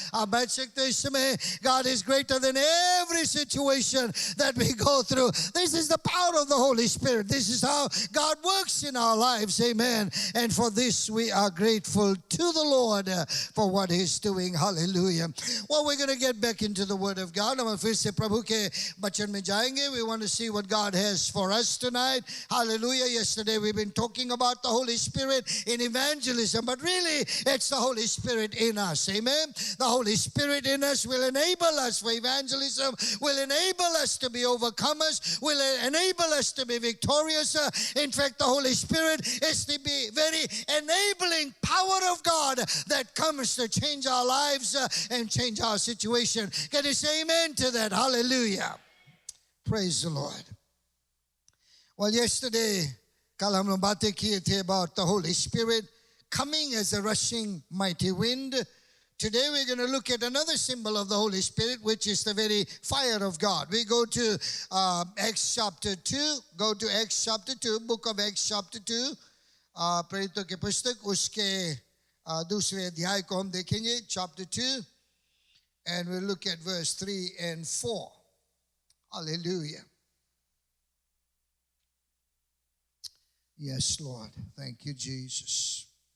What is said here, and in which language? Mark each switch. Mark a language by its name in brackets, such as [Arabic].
[English] God is greater than every situation that we go through. This is the power of the Holy Spirit. This is how God works in our lives. Amen. And for this we are grateful to the Lord for what He's doing. Hallelujah. Well, we're going to get back into the Word of God. [Hindi] हम फिर से प्रभु के वचन में जाएंगे. [English] We want to see what God has for us tonight. Hallelujah. Yesterday we've been talking about the Holy Spirit in evangelism, but really it's the Holy Spirit in us. Amen. The Holy Spirit in us will enable us for evangelism, will enable us to be overcomers, will enable us to be victorious. In fact, the Holy Spirit is the very enabling power of God that comes to change our lives and change our situation. Can you say amen to that? Hallelujah. Praise the Lord. Well, yesterday [Hindi] कल हम लोग बातें किए थे [English] about the Holy Spirit coming as a rushing mighty wind. Today we're going to look at another symbol of the Holy Spirit, which is the very fire of God. We go to Acts chapter 2. Go to Acts chapter 2, book of Acts chapter 2. [Hindi] प्रेरितों के पुस्तक उसके दूसरे अध्याय को हम देखेंगे, chapter 2. [English] And we'll look at verse 3 and 4. Hallelujah. Yes, Lord. Thank you, Jesus.